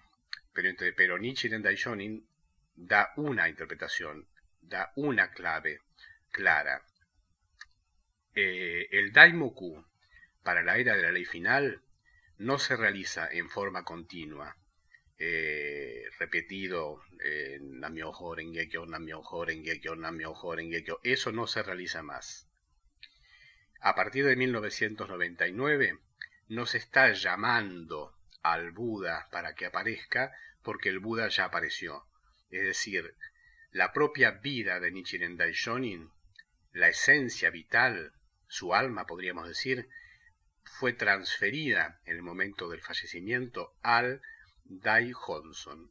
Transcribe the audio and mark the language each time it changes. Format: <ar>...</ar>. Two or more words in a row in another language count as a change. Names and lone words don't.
<es>Pero Nichiren Daishonin da una interpretación, da una clave clara. El Daimoku para la era de la ley final no se realiza en forma continua, repetido,</es> <ja>Nam-myoho Renge-kyo, Nam-myoho Renge-kyo, Nam-myoho Renge-kyo.</ja> <es>Eso no se realiza más. A partir de 1999 no se está llamando al Buda para que aparezca, porque el Buda ya apareció. Es decir, la propia vida de Nichiren Daishonin, la esencia vital, su alma podríamos decir, fue transferida en el momento del fallecimiento al Daihonson.</es>